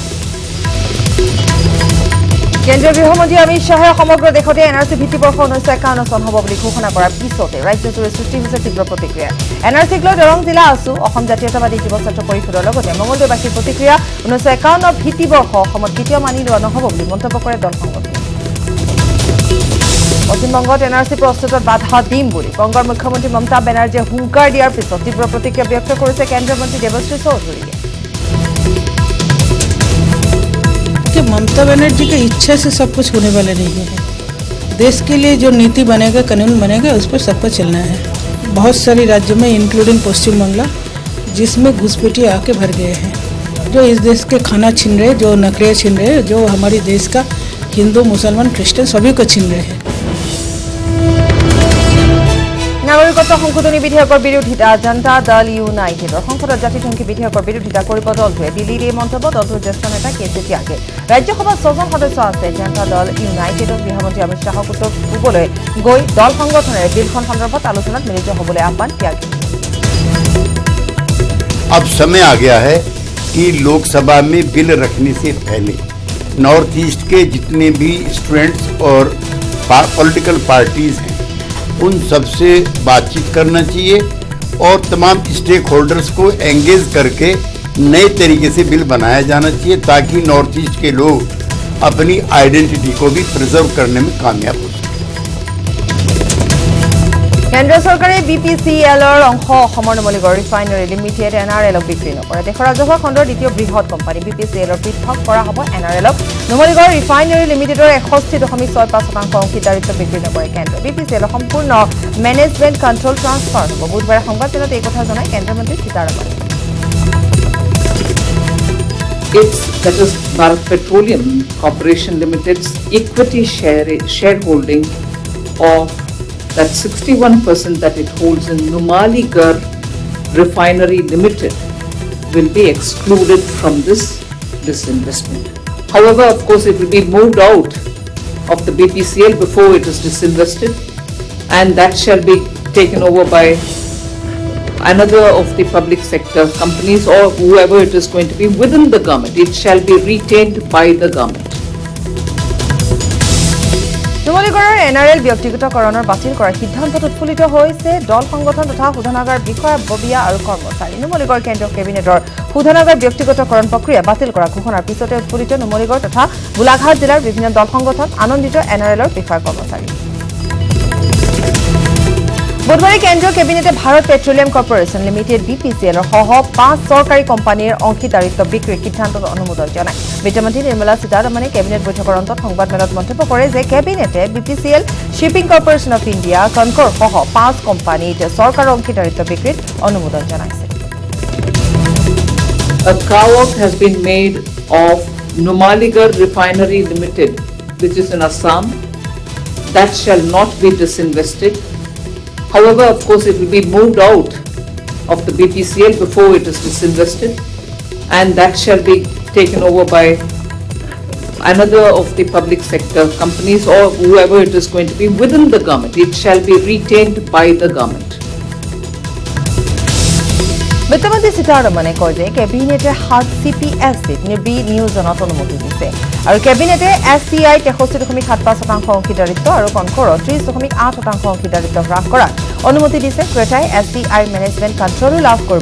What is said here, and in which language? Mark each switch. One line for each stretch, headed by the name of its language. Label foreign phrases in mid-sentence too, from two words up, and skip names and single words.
Assamese: কেন্দ্ৰীয় গৃহমন্ত্ৰী অমিত শ্বাহে সমগ্ৰ দেশতে NRC ভিত্তিবৰ্ষ 1951 চন হ'ব বুলি ঘোষণা কৰাৰ পিছতে ৰাজ্যজুৰি সৃষ্টি হৈছে তীব্ৰ প্ৰতিক্ৰিয়া NRCক লৈ দৰং জিলা আছু অসম জাতীয়তাবাদী যুৱ ছাত্ৰ পৰিষদৰ লগতে মঙলদৈবাসীৰ প্ৰতিক্ৰিয়া 1951 ভিত্তিবৰ্ষ অসমত কেতিয়াও মানি লোৱা নহ'ব বুলি মন্তব্য কৰে দল সংগঠনে পশ্চিমবংগত NRC প্ৰস্তুতত বাধা দিম বুলি কংগ্ৰেছৰ মুখ্যমন্ত্ৰী মমতা বেনাৰ্জীয়ে হুংকাৰ দিয়াৰ পিছত তীব্ৰ প্ৰতিক্ৰিয়া ব্যক্ত কৰিছে কেন্দ্ৰীয় মন্ত্ৰী দেৱশ্ৰী চৌধুৰীয়ে
Hindi: ममता बनर्जी की इच्छा से सब कुछ होने वाला नहीं है देश के लिए जो नीति बनेगा कानून बनेगा उस पर सबको चलना है बहुत सारी राज्यों में इंक्लूडिंग पश्चिम बंगाल जिसमें घुसपैठी आके भर गए हैं जो इस देश के खाना छीन रहे जो नौकरियाँ छीन रहे जो हमारी देश का हिंदू मुसलमान क्रिश्चियन सभी को छीन रहे हैं
Assamese: নাগৰিকত্ব সংশোধনী বিধেয়কৰ বিৰোধিতা জনতা দল ইউনাইটেডৰ সংসদত জাতিসংঘী বিধেয়কৰ বিৰোধিতা কৰিব দলটোৱে দিল্লীৰ এই মন্তব্য দলটোৰ জ্যেষ্ঠ নেতা কেচি ত্যাগে ৰাজ্যসভাত 6জন সদস্য আছে জনতা দল ইউনাইটেডৰ গৃহমন্ত্ৰী অমিত শ্বাহক উত্তৰ পূবলৈ গৈ দল সংগঠনেৰে বিলখন সন্দৰ্ভত আলোচনাত মিলিত হ'বলৈ আহ্বান ত্যাগে
Hindi: अब समय आ गया है कि लोकसभा में बिल रखने से पहले नॉर्थ ईस्ट के जितने भी स्टूडेंट्स और
English: political parties
Hindi: हैं उन सबसे बातचीत करना चाहिए और तमाम
English: stake holders
Hindi: को एंगेज करके नए तरीके से बिल बनाया जाना चाहिए ताकि नॉर्थ ईस्ट के लोग अपनी आइडेंटिटी को भी प्रिजर्व करने में कामयाब हो सकें
Assamese: কেন্দ্ৰ চৰকাৰে BPCLৰ অংশ অসমৰ নুমলীগড় ৰিফাইনাৰী লিমিটেড NRLক বিক্ৰী নকৰে দেশৰ ৰাজহুৱা খণ্ডৰ দ্বিতীয় বৃহৎ কোম্পানী BPCLৰ পৃথক কৰা হ'ব NRLক নুমলীগড় ৰিফাইনাৰী লিমিটেডৰ 61.65% অংশীদাৰিত্ব বিক্ৰী নকৰে কেন্দ্ৰ BPCLৰ সম্পূৰ্ণ
English: management control transfer
Assamese: হ'ব বুধবাৰে সংবাদমেলত এই কথা জনায় কেন্দ্ৰীয় মন্ত্ৰী সীতাৰমণে
English: That is Bharat Petroleum Corporation Limited's equity shareholding of that 61% that it holds in Numaligarh Refinery Limited will be excluded from this disinvestment. However, of course, it will be moved out of the BPCL before it is disinvested, and that shall be taken over by another of the public sector companies or whoever it is going to be within the government. It shall be retained by the government.
Assamese: নুমলীগড়ৰ NRL ব্যক্তিগতকৰণৰ বাতিল কৰাৰ সিদ্ধান্তত উৎফুল্লিত হৈছে দল সংগঠন তথা শোধনাগাৰ বিষয়া ববিয়া আৰু কৰ্মচাৰী নুমলীগড় কেন্দ্ৰীয় কেবিনেটৰ শোধনাগাৰ ব্যক্তিগতকৰণ প্ৰক্ৰিয়া বাতিল কৰা ঘোষণাৰ পিছতে উৎফুল্লিত নুমলীগড় তথা গোলাঘাট জিলাৰ বিভিন্ন দল সংগঠন আনন্দিত NRLৰ বিষয়া কৰ্মচাৰী বুধবাৰে কেন্দ্ৰীয় কেবিনেটে ভাৰত পেট্ৰলিয়াম কৰ্পোৰেশ্যন লিমিটেড BPCLৰ সহ 5 চৰকাৰী কোম্পানীৰ অংশীদাৰিত্ব বিক্ৰীৰ সিদ্ধান্তত অনুমোদন জনায় বিত্তমন্ত্ৰী নিৰ্মলা সীতাৰমণে কেবিনেট বৈঠকৰ অন্তত সংবাদমেলত মন্তব্য কৰে যে কেবিনেটে BPCL শ্বিপিং কৰ্পোৰেশ্যন অফ ইণ্ডিয়া কনকৰ সহ 5 কোম্পানীত চৰকাৰৰ অংশীদাৰিত্ব বিক্ৰীত অনুমোদন জনাইছে
English: A carve-out has been made of Numaligarh Refinery Limited, which is in Assam, that shall not be disinvested. However, of course, it will be moved out of the BPCL before it is disinvested, and that shall be taken over by another of the public sector companies or whoever it is going to be within the government. It shall be retained by the government.
Assamese: বিত্তমন্ত্ৰী সীতাৰমণে কয় যে কেবিনেটে 7 CPFCত নিয়োজনত অনুমতি দিছে আৰু কেবিনেটে SCI 63.75% অংশীদাৰিত্ব আৰু কনকৰৰ 30.8% অংশীদাৰিত্ব হ্ৰাস কৰাৰ অনুমতি দিছে। ক্ৰেতাই SCI মেনেজমেণ্ট কণ্ট্ৰলো লাভ কৰিব।